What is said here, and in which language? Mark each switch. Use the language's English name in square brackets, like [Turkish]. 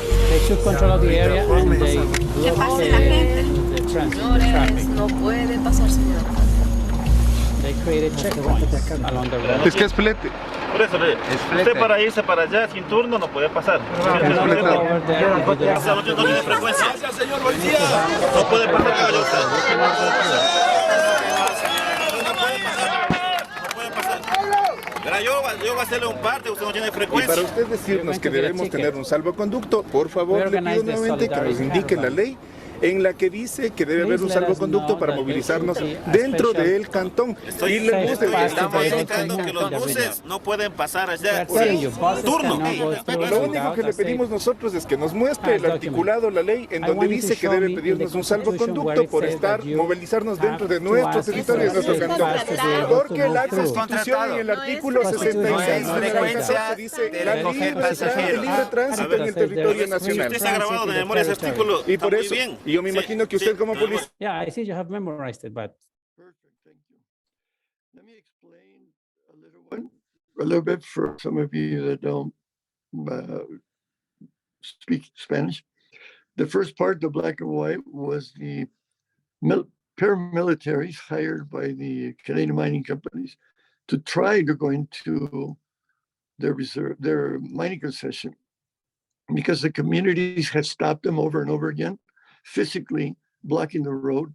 [English] They took control of the area and they blocked the traffic. [Spanish] No puede pasar, señor. [English] They created checkpoints along the road. [Spanish] Es que es flete. Por eso, usted para irse para allá sin turno no puede pasar. [English] You cannot go over there if you do not have [Spanish] No tiene frecuencia. No puede pasar, caballero. Yo voy a hacerle un parte, usted no tiene Y frecuencia. para usted decirnos que debemos tener un salvoconducto, por favor, le pido nuevamente que nos indique la ley en la que dice que debe haber un salvoconducto para movilizarnos dentro del cantón. Estamos indicando que los buses no pueden pasar allá sin turno. Lo único que le pedimos nosotros es que nos muestre el articulado, la ley, en donde dice que debe pedirnos un salvoconducto por movilizarnos dentro de nuestro territorio, de nuestro cantón. Porque la Constitución en el artículo 66 dice la libre tránsito en el territorio nacional. Usted se ha grabado de memoria ese artículo. Y por eso, y yo me imagino que usted como policía... [English] Yeah, I see you have memorized it, but... Perfect, thank you. Let me explain a little bit for some of you that don't speak Spanish. The first part, the black and white, was the paramilitaries hired by the Canadian mining companies to try to go into their mining concession, because the communities had stopped them over and over again, physically blocking the road.